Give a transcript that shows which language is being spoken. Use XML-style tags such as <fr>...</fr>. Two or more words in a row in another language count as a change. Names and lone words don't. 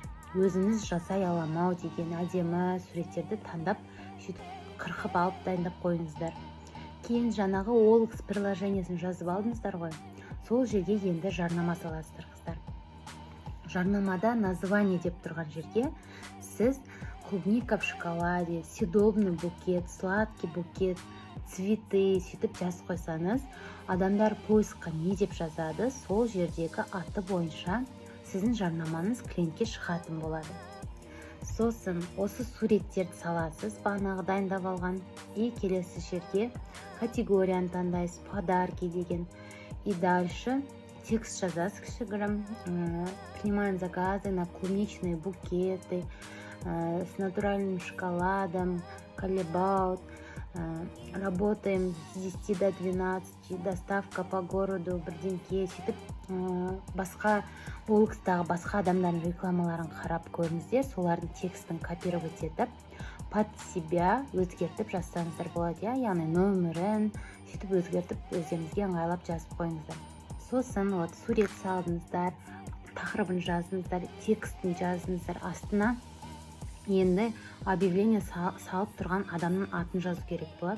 <kk>Өзіңіз жасай аламау деген әдемі суреттерді таңдап, қырқып алып дайындап қойыңыздар. Кейін жаңағы OLX приложениясын жазып алдыңыздар ғой. Сол жерге енді жарнама саласыздар, қыздар. Жарнамада название деп тұрған жерге сіз</kk> <ru>клубника в шоколаде, съедобный букет, сладкий букет, цветы</ru> <kk>сөйтіп жазып қойсаңыз, адамдар поискқа не деп жазады, сол жердегі аты бойынша сіздің жарнамаңыз клиентке шығатын болады. Сосын осы суреттерді саласыз, бағанағы дайындап алған, и келесі жерге категорияны таңдайсыз, подарки деген,</kk> <ru>и дальше текст</ru> <kk>жазасыз кішігірім,</kk> <ru>принимаем заказы на клубничные букеты с натуральным шоколадом, колебаут, работаем с 10 до 12, доставка по городу,</ru> <kk>бірдеңке, сөйтіп басқа OLX-тағы басқа адамдардың рекламаларын қарап көріңіздер, солардың текстін копировать етіп,</kk> <ru>под себя</ru> <kk>өзгертіп жазсаңыздар болады, яғни нөмірін сөйтіп өзгертіп өздеріңізге ыңғайлап жазып қойыңыздар. Сосын сурет салдыңыздар, тақырыбын жазыңыздар, текстін жазыңыздар, астына енді объявление салып тұрған адамның атын жазу керек болады.</kk>